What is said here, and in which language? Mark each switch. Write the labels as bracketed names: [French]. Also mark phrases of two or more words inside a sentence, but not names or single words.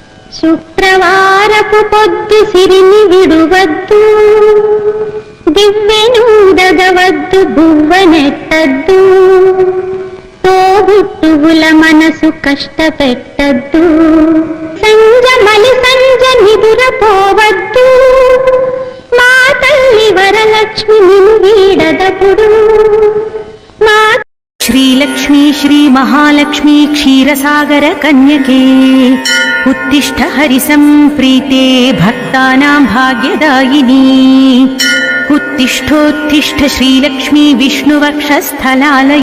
[Telugu] శుక్రవారపు పొద్దు సిరిని విడువద్దు, దివ్వెనూదగవద్దు, బువ్వనెట్టద్దు, తోబుట్టువుల మనసు కష్టపెట్టద్దు, సంజమలి సంజ నిదురపోవద్దు, మా తల్లి వరలక్ష్మి నిన్ను వీడదపుడు. [Sanskrit] श्रीलक्ष्मी श्रीमहालक्ष्मी क्षीरसागर कन्यके उत्तिष्ठ हरिसंप्रीते भक्तानां भाग्यदायिनी। उत्तिष्ठोत्तिष्ठ श्रीलक्ष्मी विष्णुवक्षस्थलालय।